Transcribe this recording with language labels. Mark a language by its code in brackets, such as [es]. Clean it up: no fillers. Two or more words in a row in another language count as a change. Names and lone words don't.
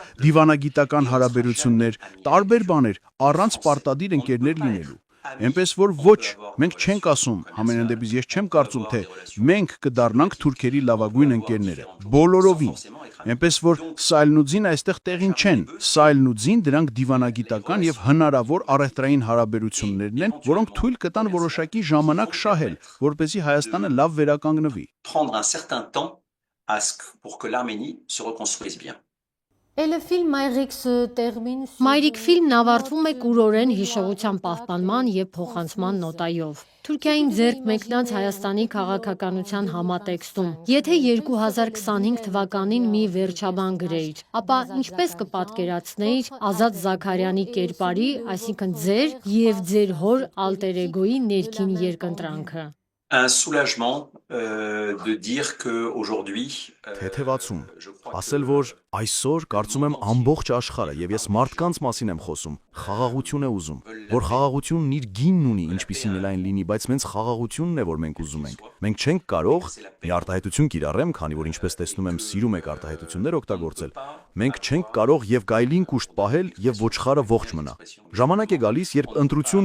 [hy] դիվանագիտական հարաբերություններ, տարբեր բաներ, առանց պարտադիր ընկերներ լինելու։ Այնպես որ ոչ, մենք չենք ասում, համենայն դեպս ես չեմ կարծում, թե մենք կդառնանք թուրքերի լավագույն ընկերները, բոլորովին։ Այնպես որ Սայլն ու Ձին այստեղ տեղին չեն, Սայլն ու Ձին դրանք դիվանագիտական եւ հնարավոր առևտրային հարաբերություններն են, որոնք թույլ կտան որոշակի ժամանակ շահել, որպեսզի Հայաստանը լավ վերականգնվի։ [fr] Prendre un certain temps pour que l'Arménie se reconstruise bien. [hy] Մայրիկ ֆիլմն ավարտվում է կուրորեն հիշողության պահպանման եւ փոխանցման նոտայով։ Թուրքիային ձեռք մեկնած Հայաստանի քաղաքականության համատեքստում, եթե 2025 թվականին մի վերջաբան գրեիր, ապա ինչպես կպատկերացնեիր Ազատ Զաքարյանի կերպարի, այսինքն ձեր եւ ձեր հոր ալտեր էգոյի ներքին երկընտրանքը։ [fr] Un soulagement de dire qu'aujourd'hui, [hy] Թեթևացում, ասել, որ այսօր կարծում եմ ամբողջ աշխարհը եւ ես մարդկանց մասին եմ խոսում, խաղաղություն է ուզում, որ խաղաղությունն իր գինն ունի, ինչպիսին էլ այն լինի, բայց մենց խաղաղությունն է, որ մենք ուզում ենք։ Մենք չենք կարող մի արտահայտություն կիրառեմ, քանի որ ինչպես տեսնում եմ, սիրում եք արտահայտություններ օգտագործել։ Մենք չենք կարող եւ գայլին կուշտ պահել եւ ոչխարը ողջ մնա։ Ժամանակ է գալիս, երբ ընտրություն